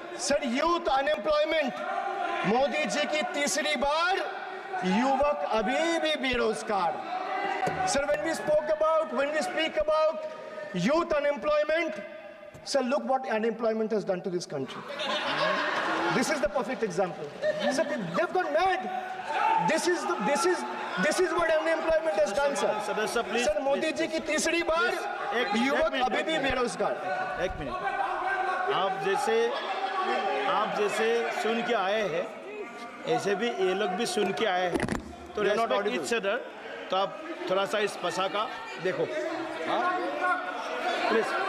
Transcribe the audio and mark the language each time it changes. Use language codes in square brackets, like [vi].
[hi] Sir youth unemployment, Modi ji की तीसरी बार युवक अभी भी बेरोजगार। [en] Sir when we speak about youth unemployment, sir, look what unemployment has done to this country. This is the perfect example. Sir, they've gone mad. This is what unemployment has done, sir. [hi] Sir Modi ji की तीसरी बार युवक अभी भी बेरोजगार। एक minute, आप जैसे सुन के आए हैं, ऐसे भी ये लोग भी सुन के आए हैं, तो [en] Respect each other. [hi] तो आप थोड़ा सा इस भाषा का देखो, प्लीज।